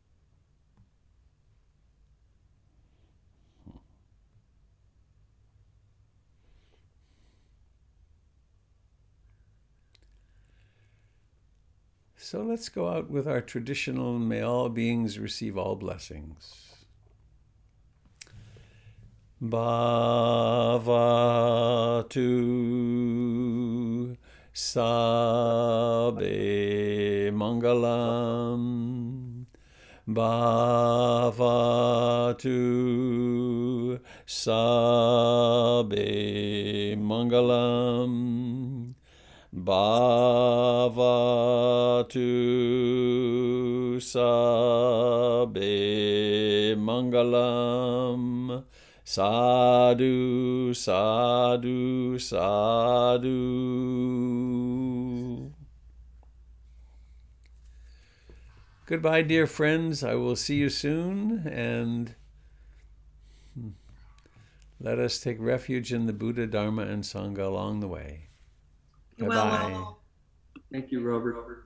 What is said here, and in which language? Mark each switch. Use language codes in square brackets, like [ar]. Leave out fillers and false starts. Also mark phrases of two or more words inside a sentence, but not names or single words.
[en] So let's go out with our traditional may all beings receive all blessings. [pi] Bhavatu Sabbe Mangalam. Bhavatu Sabbe Mangalam. Bhavatu Sabbe Mangalam. Sadhu, sadhu, sadhu. [en] Goodbye, dear friends. I will see you soon, and let us take refuge in the Buddha, Dharma, and Sangha along the way. Bye-bye. Well, Thank you, Robert.